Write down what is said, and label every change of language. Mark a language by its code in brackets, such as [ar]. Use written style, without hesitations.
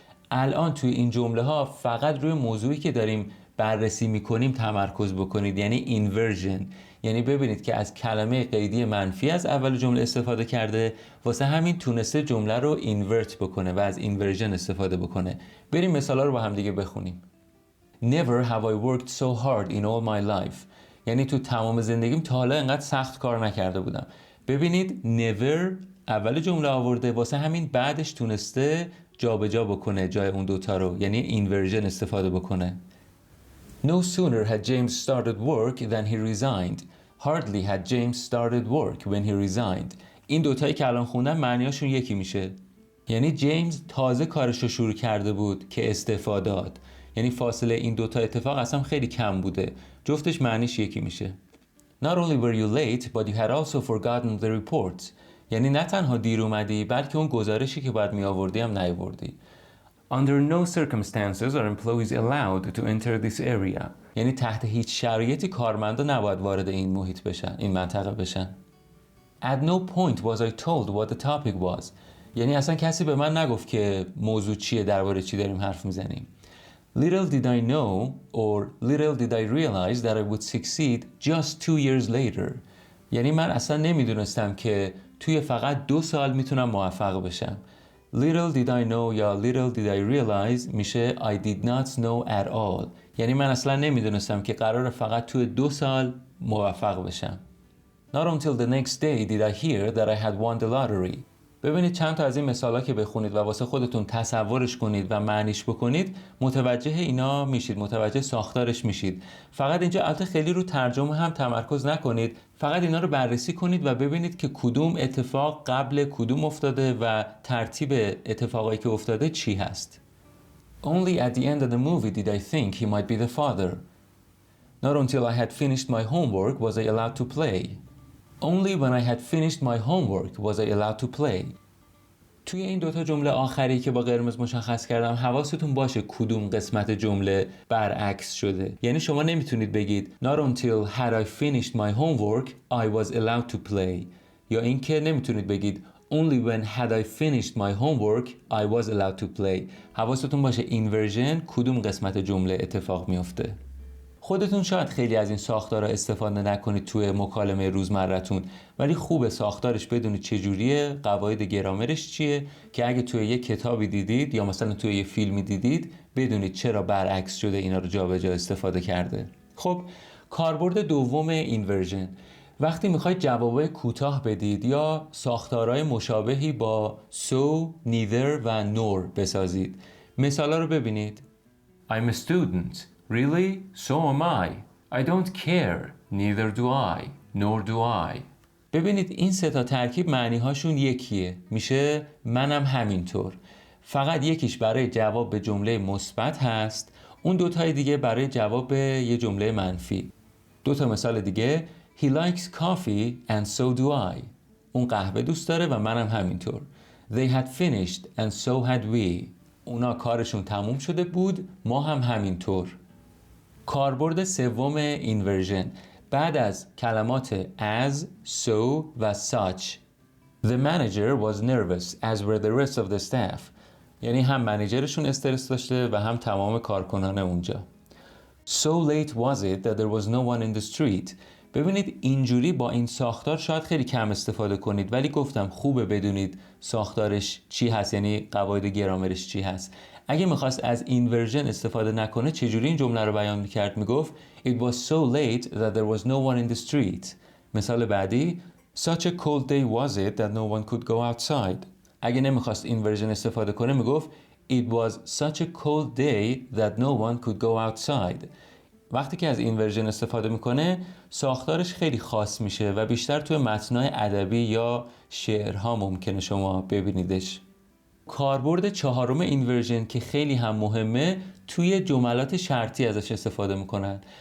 [fa] الان توی این جمله ها فقط روی موضوعی که داریم بررسی میکنیم تمرکز بکنید، یعنی inversion. یعنی ببینید که از کلمه قیدی منفی از اول جمله استفاده کرده، واسه همین تونسته جمله رو اینورت بکنه و از inversion استفاده بکنه. بریم مثالا رو با هم دیگه بخونیم. [en] Never have I worked so hard in all my life. [fa] یعنی تو تمام زندگیم تا حالا انقدر سخت کار نکرده بودم. ببینید never اول جمله آورده، واسه همین بعدش تونسته جابجا بکنه جای اون دوتا رو، یعنی inversion استفاده بکنه. [en] No sooner had James started work than he resigned. Hardly had James started work when he resigned. [fa] این دوتایی که الان خوندم معنیاشون یکی میشه. یعنی جیمز تازه کارش رو شروع کرده بود که استعفا داد. یعنی فاصله این دوتا اتفاق اصلا خیلی کم بوده. جفتش معنیش یکی میشه. [en] Not only were you late, but you had also forgotten the report. [fa] یعنی نه تنها دیر اومدی بلکه اون گزارشی که باید می آوردی هم نیاوردی. [en] Under no circumstances are employees allowed to enter this area. [fa] یعنی تحت هیچ شرایطی کارمندا نباید وارد این محیط بشن، این منطقه بشن. [en] At no point was I told what the topic was. [fa] یعنی اصلا کسی به من نگفت که موضوع چیه، درباره چی داریم حرف میزنیم. [en] Little did I know or little did I realize that I would succeed just 2 years later. [fa] یعنی من اصلا نمیدونستم که توی فقط 2 سال میتونم موفق بشم. [en] Little did I know [fa] یا [en] little did I realize [fa] میشه [en] I did not know at all. [fa] یعنی من اصلا نمیدونستم که قراره فقط توی 2 سال موفق بشم. [en] Not until the next day did I hear that I had won the lottery. [fa] ببینید چند تا از این مثالا که بخونید و واسه خودتون تصورش کنید و معنیش بکنید متوجه اینا میشید، متوجه ساختارش میشید. فقط اینجا البته خیلی رو ترجمه هم تمرکز نکنید، فقط اینا رو بررسی کنید و ببینید که کدوم اتفاق قبل کدوم افتاده و ترتیب اتفاقایی که افتاده چی هست. [en] Only at the end of the movie did I think he might be the father. Not until I had finished my homework was I allowed to play. Only when I had finished my homework was I allowed to play. [fa] توی این دوتا جمله آخری که با قرمز مشخص کردم حواستون باشه کدوم قسمت جمله برعکس شده. یعنی شما نمیتونید بگید [en] Not until had I finished my homework I was allowed to play. [fa] یا اینکه نمیتونید بگید [en] Only when had I finished my homework I was allowed to play. [fa] حواستون باشه این ورژن کدوم قسمت جمله اتفاق میفته. خودتون شاید خیلی از این ساختارها استفاده نکنید توی مکالمه روزمرتون، ولی خوبه ساختارش بدونید چجوریه، قواعد گرامرش چیه، که اگه توی یه کتابی دیدید یا مثلا توی یه فیلمی دیدید بدونید چرا برعکس شده اینا رو جابجا استفاده کرده. خب کاربرد دوم این ورژن، وقتی میخواید جوابای کوتاه بدید یا ساختارهای مشابهی با so, neither و nor بسازید. مثالا رو ببینید. [en] I'm a student. Really? So am I. I don't care. Neither do I. Nor do I. [fa] ببینید این سه تا ترکیب معنی‌هاشون یکیه. میشه منم همینطور. فقط یکیش برای جواب به جمله مثبت هست. اون دوتای دیگه برای جواب به یه جمله منفی. دو تا مثال دیگه. [en] He likes coffee and so do I. [fa] اون قهوه دوست داره و منم همینطور. [en] They had finished and so had we. [fa] اونا کارشون تموم شده بود، ما هم همینطور. کاربرد سوم این ورژن بعد از کلمات as, so و such. [en] The manager was nervous as were the rest of the staff. [fa] یعنی هم منیجرشون استرس داشته و هم تمام کارکنان اونجا. [en] So late was it that there was no one in the street. [fa] ببینید اینجوری با این ساختار شاید خیلی کم استفاده کنید، ولی گفتم خوبه بدونید ساختارش چی هست، یعنی قواعد گرامرش چی هست. اگه میخواست از این ورژن استفاده نکنه چجوری این جمله رو بیان میکرد؟ میگفت [en] It was so late that there was no one in the street. [fa] مثال بعدی [en] Such a cold day was it that no one could go outside. [fa] اگه نمیخواست این ورژن استفاده کنه میگفت [en] It was such a cold day that no one could go outside. [fa] وقتی که از این ورژن استفاده میکنه ساختارش خیلی خاص میشه و بیشتر توی متن‌های ادبی یا شعرها ممکنه شما ببینیدش. کاربرد چهارم این ورژن که خیلی هم مهمه توی جملات شرطی ازش استفاده میکنن.